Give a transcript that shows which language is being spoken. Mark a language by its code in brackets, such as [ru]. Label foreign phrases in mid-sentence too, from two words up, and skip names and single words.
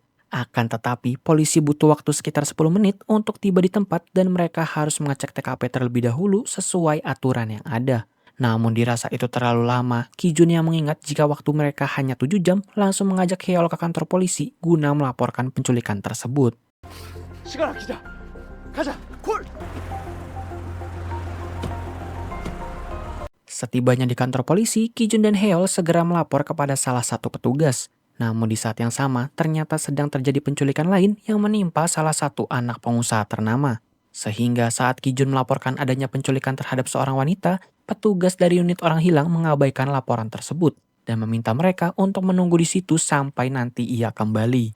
[id] Akan tetapi, polisi butuh waktu sekitar 10 menit untuk tiba di tempat dan mereka harus mengecek TKP terlebih dahulu sesuai aturan yang ada. Namun dirasa itu terlalu lama, Kijun yang mengingat jika waktu mereka hanya 7 jam langsung mengajak Heol ke kantor polisi guna melaporkan penculikan tersebut. [ko] 시간 아끼자. 가자. 콜. [id] Setibanya di kantor polisi, Kijun dan Heol segera melapor kepada salah satu petugas. Namun di saat yang sama, ternyata sedang terjadi penculikan lain yang menimpa salah satu anak pengusaha ternama. Sehingga saat Kijun melaporkan adanya penculikan terhadap seorang wanita, petugas dari unit orang hilang mengabaikan laporan tersebut dan meminta mereka untuk menunggu di situ sampai nanti ia kembali.